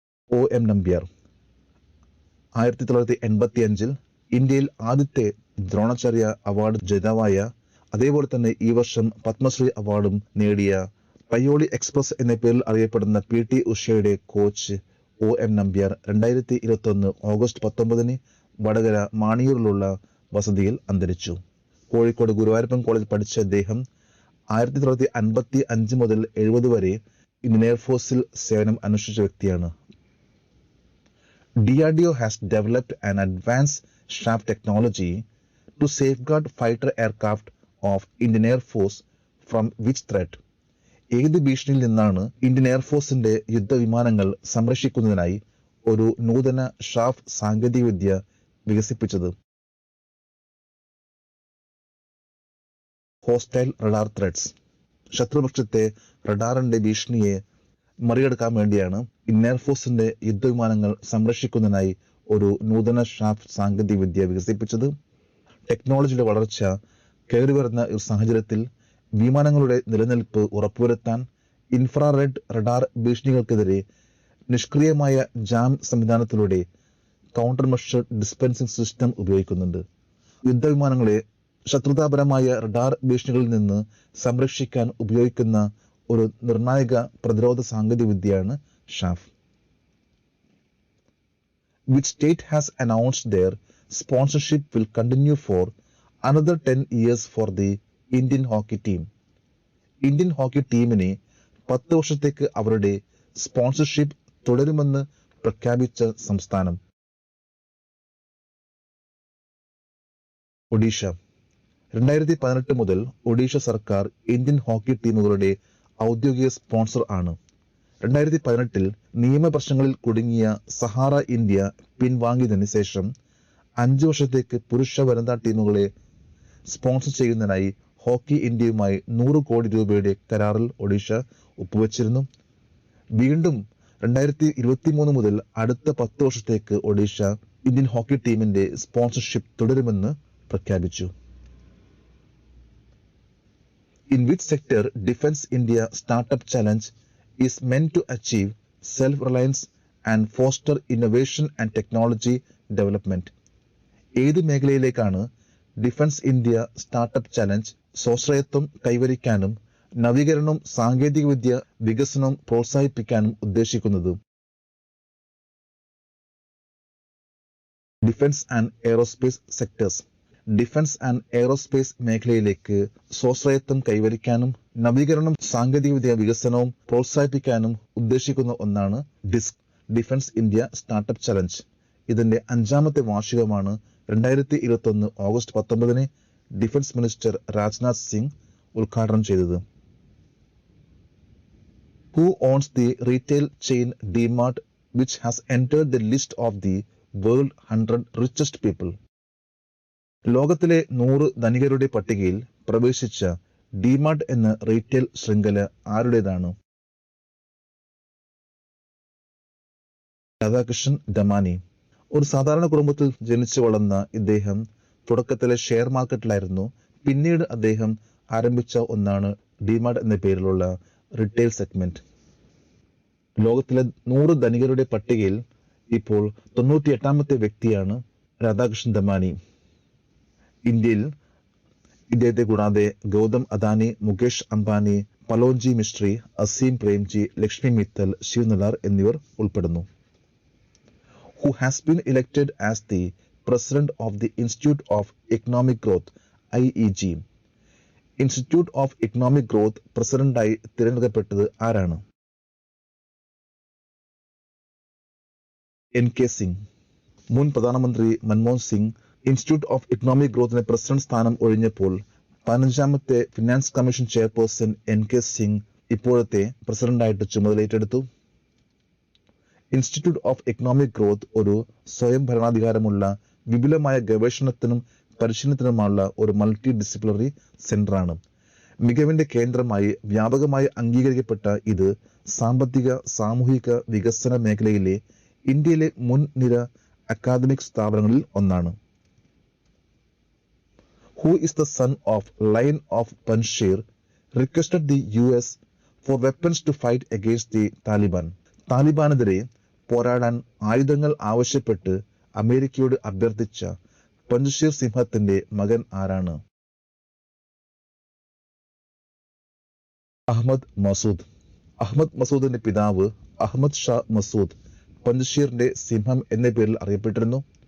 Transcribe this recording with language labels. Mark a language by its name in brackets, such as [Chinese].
[Malayalam] OM Nambiar. 1985 ഇന്ത്യയിൽ ആദ്യത്തെ Dronacharya award ജേതാവായ, അതേപോലെ തന്നെ ഈ വർഷം പത്മശ്രീ അവാർഡും നേടിയ, പയ്യോളി എക്സ്പ്രസ് എന്ന പേരിൽ അറിയപ്പെടുന്ന PT ഉഷയുടെ coach OM Nambiar 2021 August 19 Vadakara മാണിയൂരിലുള്ള വസതിയിൽ അന്തരിച്ചു. കോഴിക്കോട് ഗുരുവായൂരപ്പൻ കോളേജിൽ പഠിച്ച അദ്ദേഹം 1955 മുതൽ 70 വരെ ഇന്ത്യൻ എയർഫോഴ്സിൽ സേവനം അനുഷ്ഠിച്ച വ്യക്തിയാണ്. [English] DRDO has developed an advanced shaft technology to safeguard fighter aircraft of Indian Air Force from which threat? [Malayalam] ഏത് ഭീഷണിയിൽ നിന്നാണ് ഇന്ത്യൻ എയർഫോഴ്സിന്റെ യുദ്ധവിമാനങ്ങൾ സംരക്ഷിക്കുന്നതിനായി ഒരു നൂതന ഷാഫ് സാങ്കേതികവിദ്യ വികസിപ്പിച്ചത്? [English] Hostile radar threads. [Malayalam] ശത്രുപക്ഷത്തെ റഡാറിന്റെ ഭീഷണിയെ മറികടക്കാൻ വേണ്ടിയാണ് ഇന്ത്യൻ എയർഫോഴ്സിന്റെ യുദ്ധവിമാനങ്ങൾ സംരക്ഷിക്കുന്നതിനായി ഒരു നൂതന ഷാഫ് സാങ്കേതികവിദ്യ വികസിപ്പിച്ചത്. ടെക്നോളജിയുടെ വളർച്ച കയറിവരുന്ന ഒരു സാഹചര്യത്തിൽ വിമാനങ്ങളുടെ നിലനിൽപ്പ് ഉറപ്പുവരുത്താൻ ഇൻഫ്രാറെഡ് റഡാർ ഭീഷണികൾക്കെതിരെ നിഷ്ക്രിയമായ ജാം സംവിധാനത്തിലൂടെ കൗണ്ടർ മെഷർ ഡിസ്പെൻസിംഗ് സിസ്റ്റം ഉപയോഗിക്കുന്നുണ്ട്. യുദ്ധവിമാനങ്ങളെ ശത്രുതാപരമായ റഡാർ ഭീഷണികളിൽ നിന്ന് സംരക്ഷിക്കാൻ ഉപയോഗിക്കുന്ന ഒരു നിർണായക പ്രതിരോധ സാങ്കേതികവിദ്യയാണ് ഷാഫ്. [English] Which state has announced their sponsorship will continue for another 10 years for the Indian hockey team? [Malayalam] Indian hockey ടീമിനെ 10 വർഷത്തേക്ക് അവരുടെ സ്പോൺസർഷിപ്പ് തുടരുമെന്ന് പ്രഖ്യാപിച്ച സംസ്ഥാനം? ഒഡീഷ. 2018 മുതൽ ഒഡീഷ സർക്കാർ ഇന്ത്യൻ ഹോക്കി ടീമുകളുടെ ഔദ്യോഗിക സ്പോൺസർ ആണ്. 2018 നിയമപ്രശ്നങ്ങളിൽ കുടുങ്ങിയ സഹാറ ഇന്ത്യ പിൻവാങ്ങിയതിനു ശേഷം 5 വർഷത്തേക്ക് പുരുഷ വനിതാ ടീമുകളെ സ്പോൺസർ ചെയ്യുന്നതിനായി ഹോക്കി ഇന്ത്യയുമായി 100 കോടി രൂപയുടെ കരാറിൽ ഒഡീഷ ഒപ്പുവെച്ചിരുന്നു. വീണ്ടും 2023 മുതൽ അടുത്ത 10 വർഷത്തേക്ക് ഒഡീഷ ഇന്ത്യൻ ഹോക്കി ടീമിന്റെ സ്പോൺസർഷിപ്പ് തുടരുമെന്ന് പ്രഖ്യാപിച്ചു. [English] In which sector Defence India Startup Challenge is meant to achieve self-reliance and foster innovation and technology development? [Malayalam] ഏത് മേഖലയിലേക്കാണ് ഡിഫൻസ് ഇന്ത്യ സ്റ്റാർട്ടപ്പ് ചലഞ്ച് സ്വാശ്രയത്വം കൈവരിക്കാനും നവീകരണവും സാങ്കേതികവിദ്യ വികസനവും പ്രോത്സാഹിപ്പിക്കാനും ഉദ്ദേശിക്കുന്നത്? [English] Defence and aerospace sectors. [Malayalam] Defence and aerospace മേഖലയിലേക്ക് സ്വാശ്രയത്വം കൈവരിക്കാനും നവീകരണവും സാങ്കേതികവിദ്യ വികസനവും പ്രോത്സാഹിപ്പിക്കാനും ഉദ്ദേശിക്കുന്ന ഒന്നാണ് disk, defence India startup challenge. ഇതിന്റെ 5ാമത്തെ വാർഷികമാണ് 2021 August 19 defence minister Rajnath Singh ഉദ്ഘാടനം ചെയ്തത്. [English] Who owns the retail chain DMart which has entered the list of the world 100 richest people? [Malayalam] ലോകത്തിലെ 100 ധനികരുടെ പട്ടികയിൽ പ്രവേശിച്ച ഡിമാർട്ട് എന്ന റീറ്റെയിൽ ശൃംഖല ആരുടേതാണ്? രാധാകൃഷ്ണൻ ദമാനി. ഒരു സാധാരണ കുടുംബത്തിൽ ജനിച്ചു വളർന്ന ഇദ്ദേഹം തുടക്കത്തിലെ ഷെയർ മാർക്കറ്റിലായിരുന്നു. പിന്നീട് അദ്ദേഹം ആരംഭിച്ച ഒന്നാണ് ഡിമാർട്ട് എന്ന പേരിലുള്ള റീറ്റെയിൽ സെഗ്മെന്റ്. ലോകത്തിലെ 100 ധനികരുടെ പട്ടികയിൽ ഇപ്പോൾ 98ാമത്തെ വ്യക്തിയാണ് രാധാകൃഷ്ണൻ ദമാനി. ഇന്ത്യയിൽ ഇദ്ദേഹത്തെ കൂടാതെ ഗൗതം അദാനി, മുകേഷ് അംബാനി, പലോഞ്ചി മിസ്ട്രി, അസീം പ്രേംജി, ലക്ഷ്മി മിത്തൽ, ശിവ് നലാർ എന്നിവർ ഉൾപ്പെടുന്നു. [English] Who has been elected as the President of the Institute of Economic Growth (IEG). [Malayalam] Institute of economic growth പ്രസിഡന്റായി തിരഞ്ഞെടുക്കപ്പെട്ടത് ആരാണ്? NK സിംഗ്. മുൻ പ്രധാനമന്ത്രി Manmohan Singh institute of economic ഗ്രോത്തിന് president സ്ഥാനം ഒഴിഞ്ഞപ്പോൾ 15ാമത്തെ finance commission chairperson NK Singh ഇപ്പോഴത്തെ പ്രസിഡന്റായിട്ട് ചുമതലയേറ്റെടുത്തു. ഇൻസ്റ്റിറ്റ്യൂട്ട് ഓഫ് ഇക്കണോമിക് ഗ്രോത്ത് ഒരു സ്വയം ഭരണാധികാരമുള്ള വിപുലമായ ഗവേഷണത്തിനും പരിശീലനത്തിനുമുള്ള ഒരു മൾട്ടി ഡിസിപ്ലിനറി സെന്ററാണ്. മികവിന്റെ കേന്ദ്രമായി വ്യാപകമായി അംഗീകരിക്കപ്പെട്ട ഇത് സാമ്പത്തിക സാമൂഹിക വികസന മേഖലയിലെ ഇന്ത്യയിലെ മുൻനിര അക്കാദമിക് സ്ഥാപനങ്ങളിൽ ഒന്നാണ്. [English] Who is the son of Lion of Panjshir requested the US for weapons to fight against the Taliban. [Malayalam] താലിബാനെതിരെ പോരാടാൻ ആയുധങ്ങൾ ആവശ്യപ്പെട്ട് അമേരിക്കയോട് അഭ്യർത്ഥിച്ച പഞ്ച്ഷീർ സിംഹത്തിന്റെ മകൻ ആരാണ്? അഹമ്മദ് മസൂദ്. അഹമ്മദ് മസൂദിന്റെ പിതാവ് അഹമ്മദ് ഷാ മസൂദ് പഞ്ച്ഷീറിന്റെ സിംഹം എന്ന പേരിൽ അറിയപ്പെട്ടിരുന്നു.